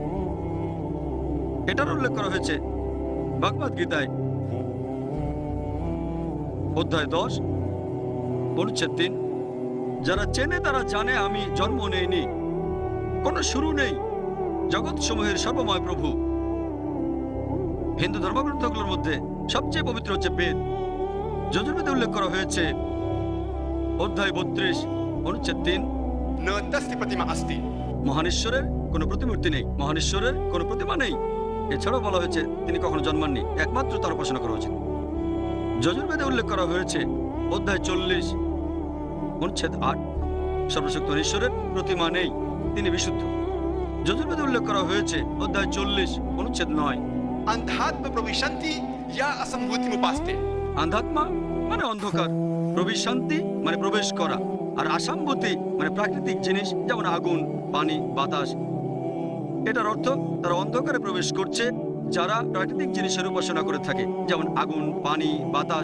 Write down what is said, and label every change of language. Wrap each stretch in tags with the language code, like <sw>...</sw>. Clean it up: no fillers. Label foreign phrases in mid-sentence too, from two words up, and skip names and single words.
<bn>এটার উল্লেখ করা হয়েছে ভগবদ্গীতায় অধ্যায় 10 অনুচ্ছেদ 3, যারা চেনে তারা জানে আমি জন্ম নেইনি, কোনো শুরু নেই, জগৎ সমূহের সর্বময় প্রভু। হিন্দু ধর্মগ্রন্থগুলোর মধ্যে সবচেয়ে পবিত্র হচ্ছে বেদ। যজুর্বেদে উল্লেখ করা হয়েছে অধ্যায় 32 অনুচ্ছেদ 3,</bn> <sa>न तस्य प्रतिमा अस्ति।</sa> <bn>মহান ঈশ্বরের কোনো প্রতিমূর্তি নেই, মহান ঈশ্বরের কোনো প্রতিমা নেই। এছাড়াও বলা হয়েছে তিনি কখনো জন্মাননি, একমাত্র তার উপাসনা করা উচিত। যজুর্বেদে উল্লেখ করা হয়েছে অধ্যায় 40 অনুচ্ছেদ 8, সর্বশক্তিমান ঈশ্বরের প্রতিমা নেই, তিনি বিশুদ্ধ। যজুর্বেদে উল্লেখ করা হয়েছে অধ্যায় 40 অনুচ্ছেদ 9,</bn> <sa>अंधात्म प्रविशन्ति या असंभूतिमुपास्ते।</sa> <bn>আন্ধাত্মা মানে অন্ধকার, প্রবিশান্তি মানে প্রবেশ করা, আর আসাম্ভূতি মানে প্রাকৃতিক জিনিস যেমন আগুন, পানি, বাতাস। এটার অর্থ তারা অন্ধকারে প্রবেশ করছে যারা প্রাকৃতিক জিনিসের উপাসনা করে থাকে, যেমন আগুন, পানি, বাতাস।</bn>